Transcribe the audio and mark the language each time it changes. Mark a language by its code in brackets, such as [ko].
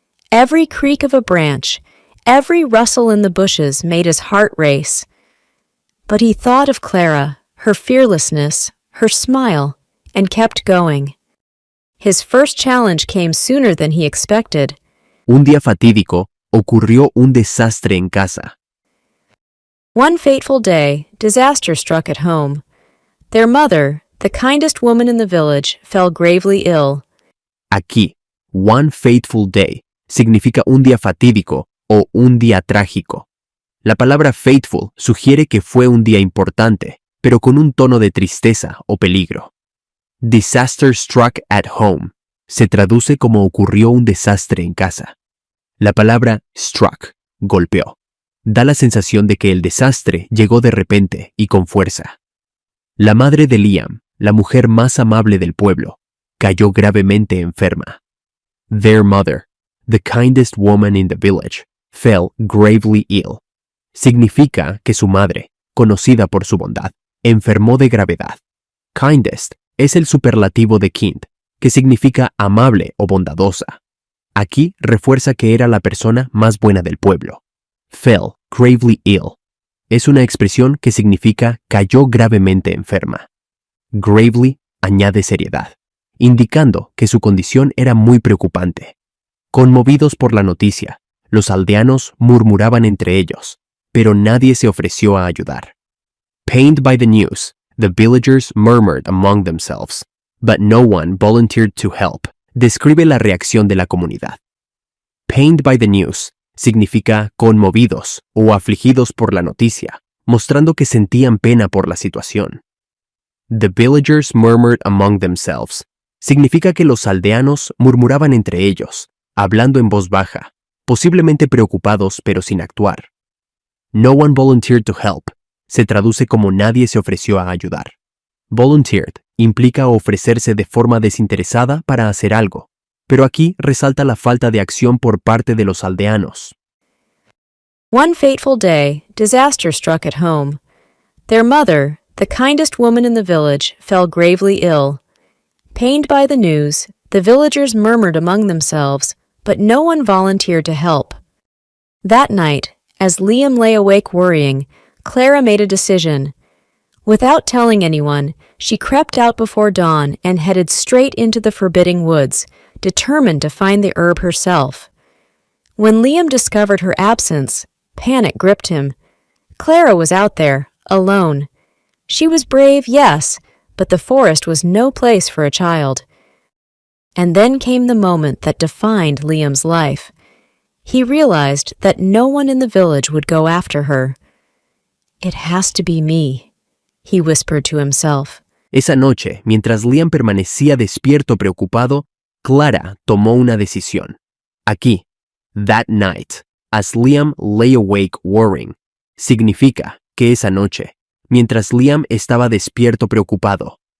[en] Every creak of a branch, every rustle in the bushes made his heart race. But he thought of Clara, her fearlessness, her smile, and kept going. His first challenge came sooner than he expected. [es] Un día fatídico, ocurrió un desastre en casa. [en] One fateful day, disaster struck at home. Their mother, the kindest woman in the village, fell gravely ill. [es] Aquí, [en] one fateful day [es] significa un día fatídico o un día trágico. La palabra fateful sugiere que fue un día importante, pero con un tono de tristeza o peligro. [en] Disaster struck at home [es] se traduce como ocurrió un desastre en casa. La palabra struck, golpeó, da la sensación de que el desastre llegó de repente y con fuerza. La madre de Liam, la mujer más amable del pueblo, cayó gravemente enferma. [en] Their mother, the kindest woman in the village, fell gravely ill. [es] Significa que su madre, conocida por su bondad, enfermó de gravedad. Kindest es el superlativo de kind, que significa amable o bondadosa. Aquí refuerza que era la persona más buena del pueblo. [en] Fell gravely ill [es] es una expresión que significa cayó gravemente enferma. Gravely añade seriedad, indicando que su condición era muy preocupante. Conmovidos por la noticia, los aldeanos murmuraban entre ellos, pero nadie se ofreció a ayudar. [en] Pained by the news, the villagers murmured among themselves, but no one volunteered to help. [es] Describe la reacción de la comunidad. [en] Pained by the news [es] significa conmovidos o afligidos por la noticia, mostrando que sentían pena por la situación. [en] The villagers murmured among themselves [es] significa que los aldeanos murmuraban entre ellos, hablando en voz baja, posiblemente preocupados pero sin actuar. [en] No one volunteered to help [es] se traduce como nadie se ofreció a ayudar. Volunteered implica ofrecerse de forma desinteresada para hacer algo, pero aquí resalta la falta de acción por parte de los aldeanos. [en] One fateful day, disaster struck at home. Their mother, the kindest woman in the village, fell gravely ill. Pained by the news, the villagers murmured among themselves, but no one volunteered to help. That night, as Liam lay awake worrying, Clara made a decision. Without telling anyone, she crept out before dawn and headed straight into the forbidding woods, determined to find the herb herself. When Liam discovered her absence, panic gripped him. Clara was out there, alone. She was brave, yes, but the forest was no place for a child. And then came the moment that defined Liam's life. He realized that no one in the village would go after her. "It has to be me," he whispered to himself. [es] Esa noche, mientras Liam permanecía despierto preocupado, Clara tomó una decisión. Aquí, [en] that night, as Liam lay awake worrying, [es] significa que esa noche, mientras Liam estaba despierto preocupado.